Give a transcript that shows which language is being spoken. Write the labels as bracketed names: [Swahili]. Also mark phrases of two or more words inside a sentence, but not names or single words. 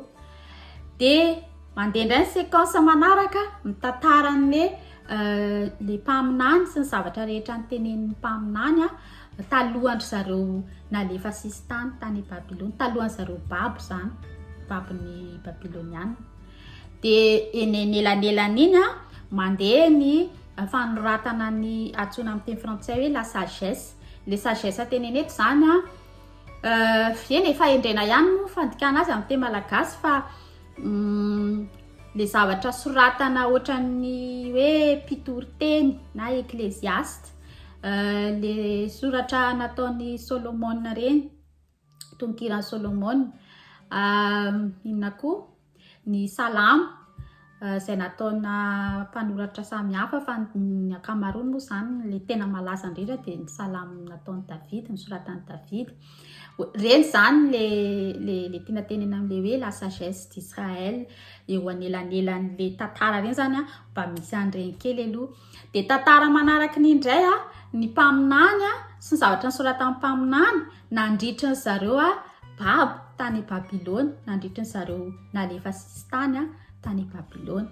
[Malagasy] Dia mandeha indray ny séquence manaraka mitantaran'le mpaminany sy ny zavatra rehetra nytenenin'ny mpaminany talohan'ny zareo nalefa sisy tany Babilôny, talohan'ny zareo babo zany, babon'ny Babilôniana. Dia eny elanelan'iny mandeha ny fanoratana ny antsoina amin'ny teny frantsay hoe [French] la sagesse. [Malagasy] Le sagesse teneny eto zany eny efa endrena ihany no fandikana azy amin'ny teny malagasy fa le zavatra soratana ohatran'ny hoe mpitoriteny na ecclésiaste, le soratra nataon'ny Solomon reny, tonkiran'ny Solomon, inona koa ny salamo izay nataona mpanoratra samihafa fa ny ankamaroany moa zany le tena malaza indrindra dia ny salamo nataon'i David, ny soratan'i David. Reny zany le tiana tenena amin'le hoe [French] la sagesse d'Israël, [Malagasy] eo anelanelan'le tantara reny zany mba misy an'ireny kely aloha. Dia tantara manaraka ny indray ny mpaminany sy ny zavatra nysoratan'ny mpaminany nandritry ny zareo babo tany Babilôny, nandritry ny zareo nalefa sisy tany Babilôny.